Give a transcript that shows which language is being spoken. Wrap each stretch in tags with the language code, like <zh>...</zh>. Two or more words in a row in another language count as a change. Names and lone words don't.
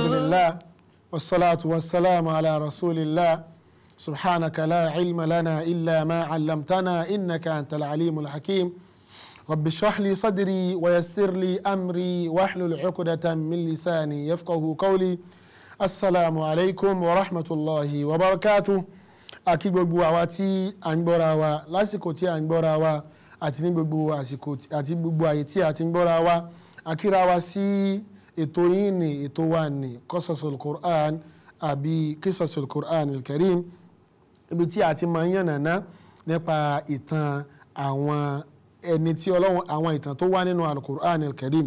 <ar>الحمد لله والصلاة والسلام على رسول الله، سبحانك لا علم لنا إلا ما علمتنا إنك أنت العليم الحكيم. رب اشرح لي صدري ويسر لي أمري واحلل عقدة من لساني يفقهوا قولي. السلام عليكم ورحمة الله وبركاته.</ar> <yo>Àkí gbogbo àwa tí à ń gbọ́ra wa lásìkò tí à ń gbọ́ra wa àti ní gbogbo àsìkò àti gbogbo àyè tí a ti ń gbọ́ra wa. Àkíra wa sí ètò yìí ní ètò wa ní Kissushil Qur'an àbí Kissushil Qur'an al-Karim, ibi tí a ti máa ń yànnàná nípa ìtàn àwọn ẹni tí Ọlọ́run, àwọn ìtàn tó wà nínú Al-Kur'an al-Karim.</yo>